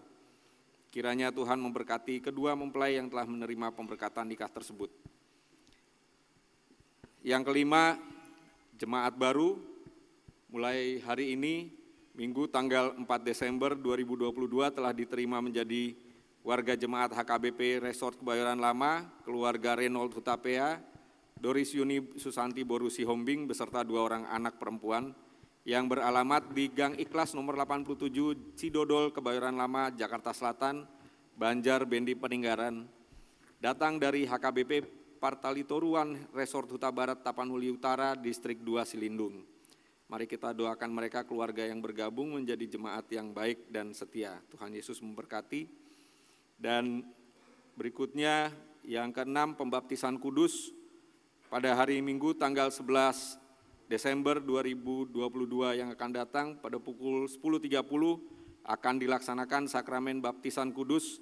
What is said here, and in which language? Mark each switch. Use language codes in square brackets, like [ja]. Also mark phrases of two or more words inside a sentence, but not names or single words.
[id] Kiranya Tuhan memberkati kedua mempelai yang telah menerima pemberkatan nikah tersebut. Yang kelima, jemaat baru mulai hari ini, Minggu tanggal 4 Desember 2022 telah diterima menjadi warga jemaat HKBP Resort Kebayoran Lama, keluarga Reynold Hutapea, Doris Yuni Susanti Boru Sihombing beserta 2 orang anak perempuan yang beralamat di Gang Ikhlas nomor 87 Cidodol Kebayoran Lama, Jakarta Selatan, Banjar Bendi Peninggaran, datang dari HKBP Partalitoruan Resort Huta Barat Tapanuli Utara, Distrik 2 Silindung. Mari kita doakan mereka, keluarga yang bergabung menjadi jemaat yang baik dan setia. Tuhan Yesus memberkati. Dan berikutnya yang keenam, pembaptisan kudus pada hari Minggu tanggal 11 Desember 2022 yang akan datang pada pukul 10.30 akan dilaksanakan sakramen baptisan kudus.